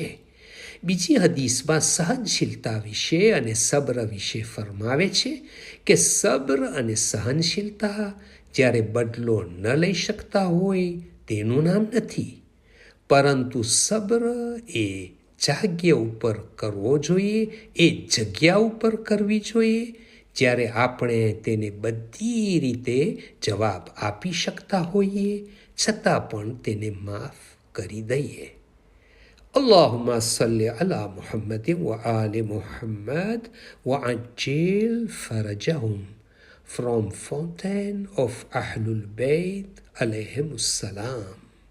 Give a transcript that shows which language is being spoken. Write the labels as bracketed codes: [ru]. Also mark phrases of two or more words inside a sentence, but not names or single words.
[gu] બીજી હદીસમાં સહનશીલતા વિશે અને સબ્ર વિશે ફરમાવે છે કે સબ્ર અને સહનશીલતા જ્યારે બદલો ન લઈ શકતા હોય તેનું નામ નથી, પરંતુ સબ્ર એ જગ્યા ઉપર કરવો જોઈએ, એ જગ્યા ઉપર કરવી જોઈએ જ્યારે આપણે તેને બધી રીતે જવાબ આપી શકતા હોઈએ છતાં પણ તેને માફ કરી દઈએ. [ar] اللهم صل على محمد وآل محمد وعجل فرجهم [en] from fountain of Ahlul Bayt [ar] عليهم السلام.